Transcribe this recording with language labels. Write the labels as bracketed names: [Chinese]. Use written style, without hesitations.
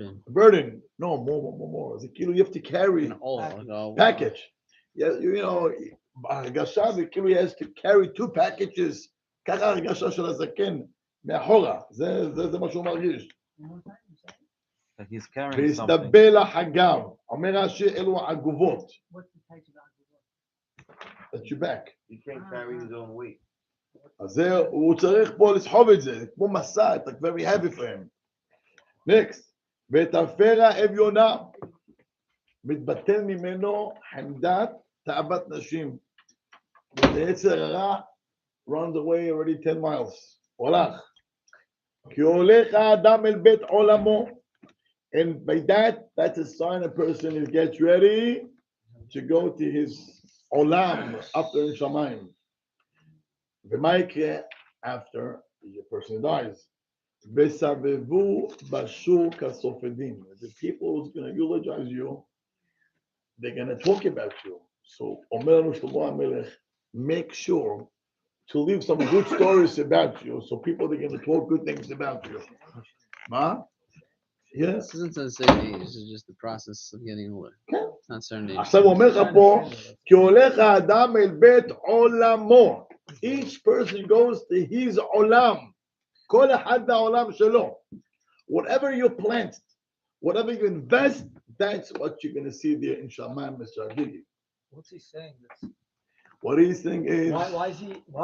[English] Burden. No, more. [Hebrew] זה כאילו, [English] you have to carry package. You know, [Hebrew] ההרגשה זה כאילו [English] he has to carry 2 packages. [Hebrew] ככה ההרגשה של הזקן מאחורה. זה מה שהוא מרגיש. והסתבל החגב. אומר רש"י אלו העגובות. [English] That's your back. He can't carry his own weight. [Hebrew] אז הוא צריך פה לסחוב את זה. כמו מסע, [English] it's like very heavy for him. [Hebrew] Next. ותפרע אביונה. מתבטל ממנו חמדת תאוות נשים. ויצר הרע [English] runs away already 10 miles. [Hebrew] הולך. כי הולך האדם אל בית עולמו. [English] And by that, that's a sign a person gets ready to go to his עולם, after in Shamayim. [Hebrew] ומה יקרה [English] after the person dies? [Hebrew] וסבבו בשוק הסופדים. [English] The people who's going to eulogize you, they're going to talk about you. So, [Hebrew] אומר לנו שלמה המלך, [English] make sure to leave some good stories about you, so people are going to talk good things about you. [Hebrew] מה? [English] Yes. This isn't certain age. This is just the process of getting older. It's not certain age. [Hebrew] עכשיו הוא אומר לך פה, כי הולך האדם אל בית עולמו. [English] Each person goes to his עולם. [Hebrew] כל אחד לעולם שלו. [English] Whatever you plant, whatever you invest, that's what you're going to see there in Shamayim, Mr. Agigi. What's he saying? What he's saying is, why is he?